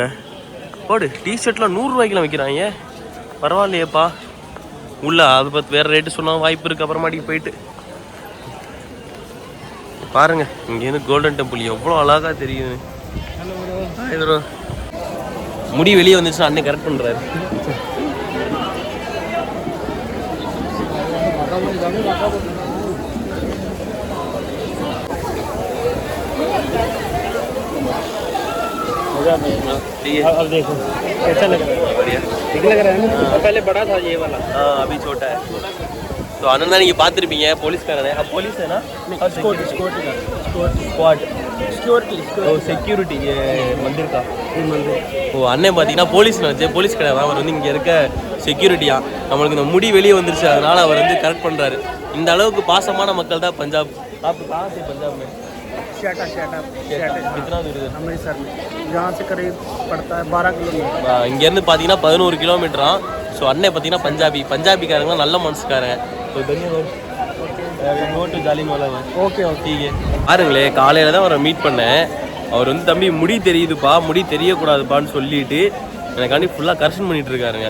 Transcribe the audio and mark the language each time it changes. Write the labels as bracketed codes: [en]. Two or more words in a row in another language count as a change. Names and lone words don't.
[ta] போடு, டிஷர்ட்லாம் 100 ரூபாய்க்குலாம் விற்கிறாங்க. பரவாயில்லையேப்பா. உள்ள அதை பற்றி வேறு ரேட்டு சொன்னால் வாய்ப்பு இருக்குது. அப்புறமாட்டிக்கு போயிட்டு பாருங்க, இங்கேருந்து கோல்டன் டெம்பிள் எவ்வளோ அழகாக தெரியுது. முடி வெளியே வந்துச்சுன்னா அண்ணன் கரெக்ட் பண்ணுறாரு. [hi] अब देखो कैसा लग रहा है? बढ़िया ठीक लग रहा है ना? पहले बड़ा था ये वाला, अभी छोटा है. तो अनंदा [ta] நீங்கள் பார்த்துருப்பீங்க, போலீஸ்காரனே. [hi] अब पुलिस है ना? செக்யூரிட்டி मंदिर का मंदिर. [ta] ஓ, அண்ணன் பார்த்தீங்கன்னா போலீஸ் நினச்சேன். போலீஸ் கிடையாது, அவர் இங்கே இருக்க செக்யூரிட்டியா. நம்மளுக்கு இந்த முடி வெளியே வந்துருச்சு, அதனால் அவர் கரெக்ட் பண்ணுறாரு. இந்த அளவுக்கு பாசமான மக்கள் தான் பஞ்சாப். [hi] பஞ்சாப் कितना दूर है? अमृतसर में यहाँ से करीब पड़ता है 12 किलोमीटर. [ta] இங்கேருந்து பார்த்தீங்கன்னா 11 கிலோமீட்டரா. ஸோ அண்ணன் பார்த்தீங்கன்னா பஞ்சாபிக்காரங்களாம் நல்ல மனசுக்காரங்க. ஸோ ஓகே ஓகே. பாருங்களே, காலையில் தான் அவரை மீட் பண்ணேன். அவர் தம்பி முடி தெரியுதுப்பா, முடி தெரியக்கூடாதுப்பான்னு சொல்லிட்டு எனக்காண்டி ஃபுல்லாக கரெக்ஷன் பண்ணிகிட்டு இருக்காருங்க.